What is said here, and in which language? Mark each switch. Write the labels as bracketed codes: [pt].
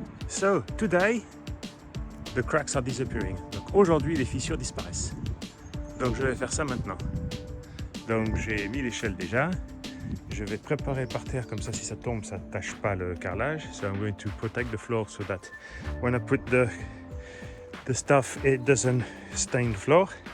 [en] So, today, the cracks are disappearing. [fr] Donc aujourd'hui, les fissures disparaissent. Donc je vais faire ça maintenant. Donc j'ai mis l'échelle déjà. Je vais préparer par terre comme ça, si ça tombe, ça ne tâche pas le carrelage. [en] So I'm going to protect the floor so that when I put the stuff, it doesn't stain the floor.